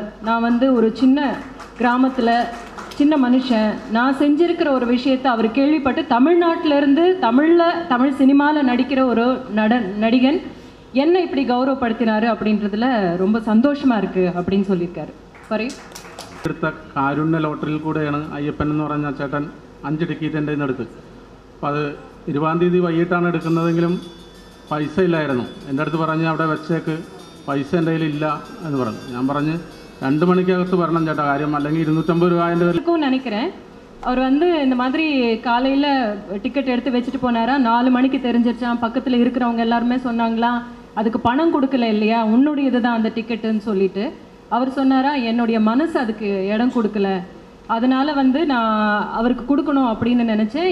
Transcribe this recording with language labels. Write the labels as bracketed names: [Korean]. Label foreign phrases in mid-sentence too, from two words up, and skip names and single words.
[Tamil] நான் ஒரு சின்ன கிராமத்தில் சின்ன மனுஷன், நான் செஞ்சுருக்கிற ஒரு விஷயத்தை அவர் கேள்விப்பட்டு தமிழ்நாட்டிலேருந்து தமிழ் சினிமாவில் நடிக்கிற ஒரு நடிகன் என்னை இப்படி கௌரவப்படுத்தினார் அப்படின்றதுல ரொம்ப சந்தோஷமாக இருக்குது அப்படின்னு சொல்லியிருக்காரு. [Malayalam] പറയൂ. കാരുണ്യ ലോട്ടറിയിൽ കൂടെയാണ് അയ്യപ്പൻ എന്ന് പറഞ്ഞ ചേട്ടൻ 5 ടിക്കറ്റ് എൻ്റെ നിന്ന് എടുത്ത്. അപ്പോൾ അത് 20-ാം തീയതി വൈകിട്ടാണ് എടുക്കുന്നതെങ്കിലും പൈസ ഇല്ലായിരുന്നു. എൻ്റെ അടുത്ത് പറഞ്ഞ് അവിടെ വെച്ചേക്ക്, പൈസ എൻ്റെ കയ്യിലില്ല എന്ന് പറഞ്ഞു. ഞാൻ പറഞ്ഞ് 2 മണിക്കകത്ത് വരണം ചേട്ടാ, കാര്യം അല്ലെങ്കിൽ 250 രൂപ എൻ്റെ പേരിൽ [Tamil] நினைக்கிறேன். அவர் இந்த மாதிரி காலையில் டிக்கெட் எடுத்து வச்சுட்டு போனாரா, 4 மணிக்கு தெரிஞ்சிருச்சான். பக்கத்தில் இருக்கிறவங்க எல்லாருமே சொன்னாங்களா, அதுக்கு பணம் கொடுக்கல இல்லையா, உன்னுடையது தான் அந்த டிக்கெட்டுன்னு சொல்லிட்டு. அவர் சொன்னாரா, என்னுடைய மனசு அதுக்கு இடம் கொடுக்கல, அதனால் நான் அவருக்கு கொடுக்கணும் அப்படின்னு நினச்சேன்.